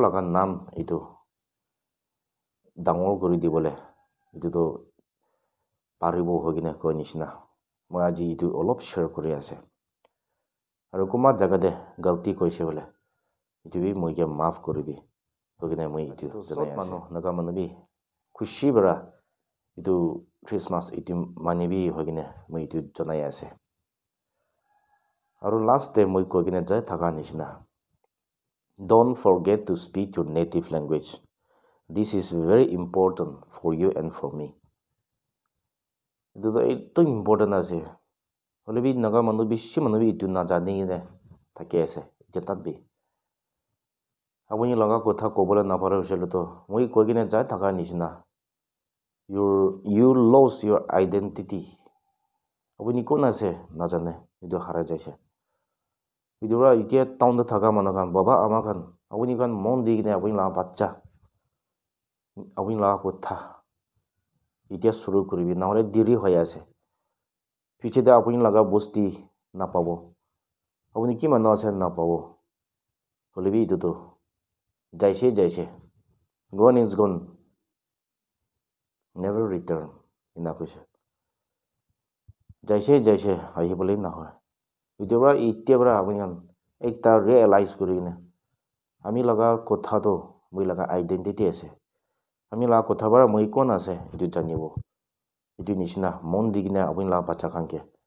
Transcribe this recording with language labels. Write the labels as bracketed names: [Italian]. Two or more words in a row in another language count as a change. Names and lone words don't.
[Naga Pidgin] laga nam itu dangor gori dibole itu to paribo hogine koi nishina moi aji itu olop share kori ase aru kuma jaga de galti koise hole itu bi moi ke maaf koribi hogine moi itu janai ase naga manu bi khushi bara itu Christmas itu manibi hogine moi itu janai ase aru last day moi kogine jai thaka nishina [English] don't forget to speak your native language this is very important for you and for me [Naga Pidgin] itu important ase hole bi naga manu bi shi manu bi itu na jani ne thake ase jetat bi apuni laga kotha kobole na pare hosele to moi kogine jai thaka nishina [English] you lose your identity [Naga Pidgin] apuni kon ase na jane idu hara jaise idura itia town da thaka manu kan baba ama kan apuni kan mon di kine apuni la bachcha apuni la kotha itia shuru koribi na hole diri hoy ase piche de apuni laga bosti na pabo apuni ki manu ase na pabo hole bi idu to jaise [English] gone is gone never return [Naga Pidgin] ina koise jaise ahi bole na hoy idura itebra apuni kan ekta realize korine ami laga kotha to moi laga identity ase ami laga kotha bara moi kon ase itu janibo itu nishina mon digine apuni laga bacha kanke